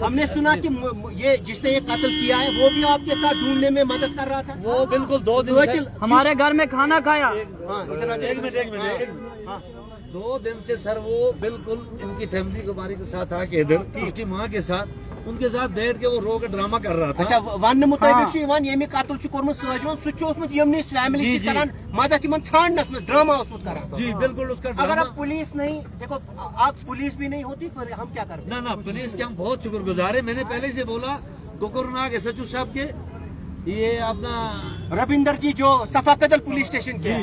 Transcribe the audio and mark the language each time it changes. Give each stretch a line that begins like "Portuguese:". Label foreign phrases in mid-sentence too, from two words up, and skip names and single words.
Hindi: हमने सुना कि ये जिसने ये कत्ल किया है वो भी आपके साथ ढूंढने में मदद कर रहा था? वो बिल्कुल 2 दिन से हमारे घर में खाना खाया। हाँ इतना एक मिनट हाँ। 2 दिन से सर वो बिल्कुल इनकी फैमिली कुमारी के साथ आके इधर उसकी माँ के साथ उनके साथ बैठ के वो रो के ड्रामा कर रहा था।
Kashmiri: اچھا وَن مطابق یہِ قتل کوٚرمُت سَجوَن سہ فیمِلی کَران مدد ژھانٛڈنس منٛز ڈرامہ کَران.
Hindi: जी बिल्कुल उसका अगर ड्रामा। अब पुलिस नहीं, देखो आप पुलिस भी नहीं होती फिर हम क्या करते? ना पुलिस के हम बहुत शुक्रगुजार है। मैंने पहले से बोला कोकरनाग एसएचओ साहब के, ये अपना रविंदर जी जो सफाकतल पुलिस स्टेशन के